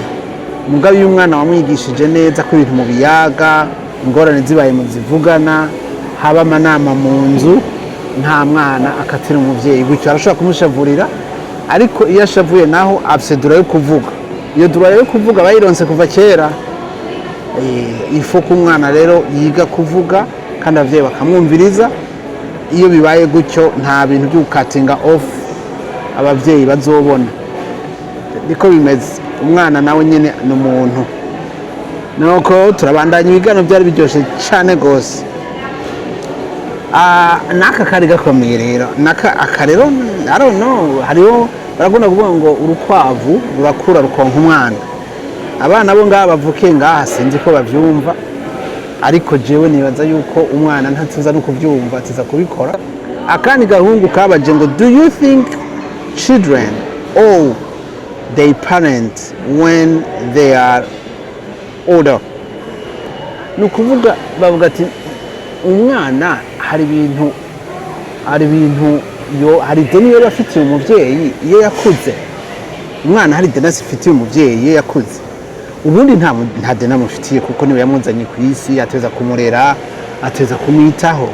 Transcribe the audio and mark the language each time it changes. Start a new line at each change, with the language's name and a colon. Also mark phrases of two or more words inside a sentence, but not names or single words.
Rundi: Mugabo iyo umwana wamwigishije neza ko ibintu mu biyaga, ingorane zibaye mu zivugana, haba amanama mu nzu, nta mwana akatira umuvyeyi gutyo. Arashobora kumushavurira, ariko iyo ashavuye naho afise dura yo kuvuga. Iyo dura yo kuvuga bayironse kuva kera. Ifo ko umwana rero yiga kuvuga kandi abavyeyi bakamwumviriza. Iyo bibaye gutyo nta bintu byo
English: cutting off
Rundi: abavyeyi bazobona. Niko bimeze. Umwana nawe nyene n'umuntu. Nuko turabandanya ibigano byari biryoshe cyane gose. Naka kari gakomeye rero.
English: Akarero I don't know,
Rundi: hariho baragunda kuvuga ngo urukwavu rurakura rukonka umwana. Abana bo ngaha bavuke ngaha sinzi ko bavyumva, ariko jewe nibaza yuko umwana ntatuza no kuvyumva, atiza kubikora. Akandi gahungu kabaje ngo
English: do you think children owe their parents when they are older?
Rundi: Nukuvuga bavuga ati umwana hari deni yo yafitiye umuvyeyi iyo yakuze. Umwana hari deni afitiye umuvyeyi iyo yakuze. Ubundi nta deni amufitiye kuko niwe yamuzanye ku isi, ateza kumurera, ateza kumwitaho.